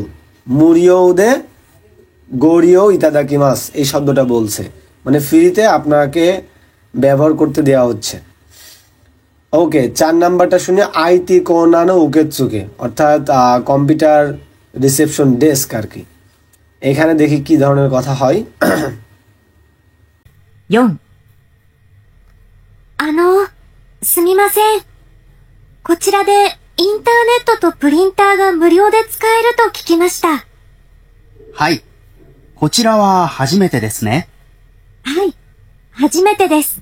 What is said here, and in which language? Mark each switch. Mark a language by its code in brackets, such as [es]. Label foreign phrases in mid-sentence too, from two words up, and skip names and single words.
[ja] 無料でご利用いただきます, [bn] এই শব্দটা বলছে, মানে ফ্রিতে আপনাকে ব্যবহার করতে দেওয়া হচ্ছে। ওকে, 4 নাম্বারটা শুনে [ja] ITコーナーの受付, [bn] অর্থাৎ [en] computer reception desk [bn] আর কি। এখানে দেখি কি ধরনের কথা হয়। [ja] 4、すみません。こちらでインターネットとプリンターが無料で使えると聞きました。はい。こちらは初めてですね。はい、初めてです。